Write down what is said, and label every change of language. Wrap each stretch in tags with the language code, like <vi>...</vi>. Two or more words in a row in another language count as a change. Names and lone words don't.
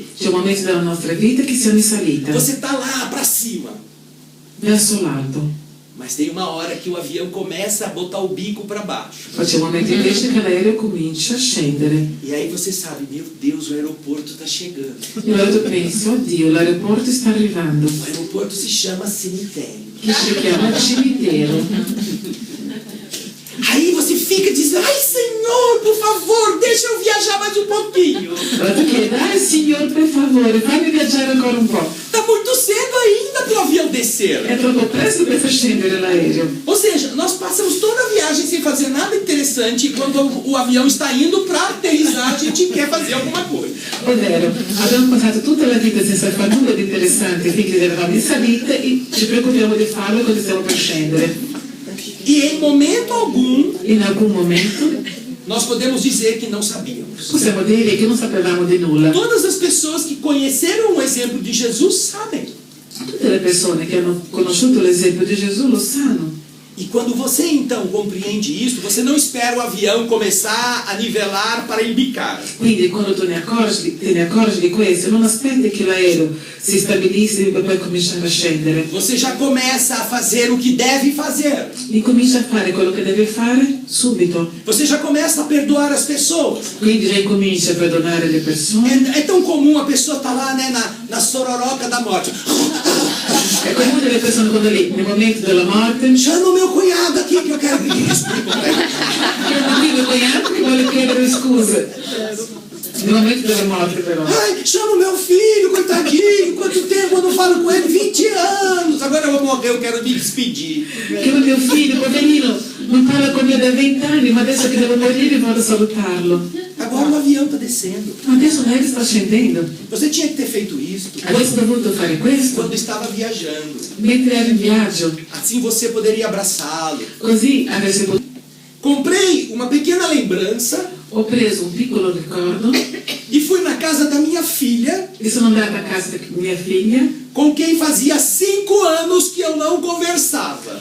<it>C'è un momento della nostra vita che siamo in salita,</it> <pt>Você está lá para cima.</pt> <it>verso l'alto.</it> <pt>Mas tem uma hora que o avião começa a botar o bico para baixo.</pt> <it>Poi c'è un momento invece che l'aereo comincia a scendere.</it> <pt>E aí você sabe, meu Deus, o aeroporto está chegando.</pt> <it>E allora tu pensi, oddio, l'aeroporto sta arrivando.</it> <pt>O aeroporto se chama cemitério.</pt> <it>Che si chiama cimitero.</it> <pt>Aí você fica dizendo, ai Senhor, por favor, deixa eu viajar mais um pouquinho.</pt> <it>Allora tu chiedi, dai signor per favore, fammi viaggiare ancora un po'.</it> <pt>Está muito cedo ainda para o avião descer.</pt> <it>È troppo presto per far scendere l'aereo.</it> <pt>Ou seja, nós passamos toda a viagem sem fazer nada interessante e quando o avião está indo para aterrissar, a gente quer fazer alguma coisa.</pt> <it>Ovvero, abbiamo passato tutta la vita senza fare nulla di interessante finché eravamo in salita e ci preoccupiamo di farlo quando stiamo per scendere.</it> <pt>E em momento algum,</pt> <it>In alcun momento</it> <pt>nós podemos dizer que não sabíamos.</pt> <it>possiamo dire che non sapevamo di nulla.</it> <pt>Todas as pessoas que conheceram o exemplo de Jesus sabem.</pt> <it>Tutte le persone che hanno conosciuto l'esempio di Gesù lo sanno.</it> <pt>E quando você então compreende isso, você não espera o avião começar a nivelar para embicar.</pt> <it>Quindi quando te ne accorgi di questo, non aspetti che l'aereo si stabilissi per poi cominciare a scendere.</it> <pt>Você já começa a fazer o que deve fazer.</pt> <it>E comincia a fare quello che deve fare subito.</it> <pt>Você já começa a perdoar as pessoas.</pt> <it>Quindi già incomincia a perdonare le persone.</it> <pt>É tão comum a pessoa estar lá, né, na sororoca da morte.</pt> <it>È comune le persone quando lì, nel momento della morte,</it> <pt>Chama o meu cunhado aqui que eu quero pedir desculpa pra ele.</pt> <it>chiama qui il cognato che vuole chiedere scuse. Nel momento della morte però. Ai,</it> <pt>chama o meu filho, coitadinho. Quanto tempo eu não falo com ele? 20 anos. Agora eu vou morrer, eu quero me despedir.</pt> <it>Chiama mio figlio, poverino, non parla con me da 20 anni, ma adesso che devo morire vado a salutarlo.</it> <pt>Agora o avião está descendo.</pt> <it>Ma adesso l'aereo sta scendendo.</it> <pt>Você tinha que ter feito isso</pt> <it>Adesso ho dovuto fare questo</it> <pt>quando estava viajando.</pt> <it>mentre ero in viaggio.</it> <pt>Assim você poderia abraçá-lo.</pt> <it>Così avresti potuto.</it> <pt>Comprei uma pequena lembrança</pt> <it>Ho preso un piccolo ricordo</it> <pt>e fui na casa da minha filha,</pt> <it>e sono andata a casa di mia figlia,</it> <pt>com quem fazia 5 anos que eu não conversava.</pt>